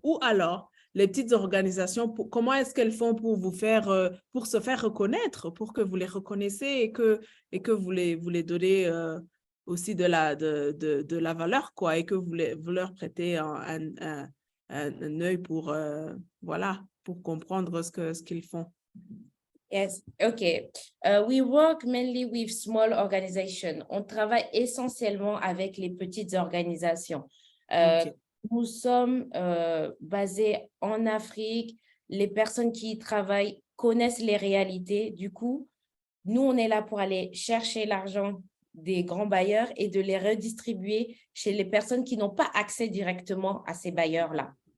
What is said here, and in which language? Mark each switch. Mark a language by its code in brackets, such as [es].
[fr] Ou alors, les petites organisations, comment est-ce qu'elles font pour vous faire, pour se faire reconnaître, pour que vous les reconnaissiez et que vous les donnez aussi de la valeur, quoi, et que vous leur prêtez un œil pour, pour comprendre ce qu'ils font? [en] Yes, okay. We work mainly with small organizations. [fr] On travaille essentiellement avec les petites organisations. [en] Okay. [fr] Nous sommes basés en Afrique. Les personnes qui y travaillent connaissent les réalités. Du coup, nous, on est là pour aller chercher l'argent des grands bailleurs et de les redistribuer chez les personnes qui n'ont pas accès directement à ces bailleurs-là.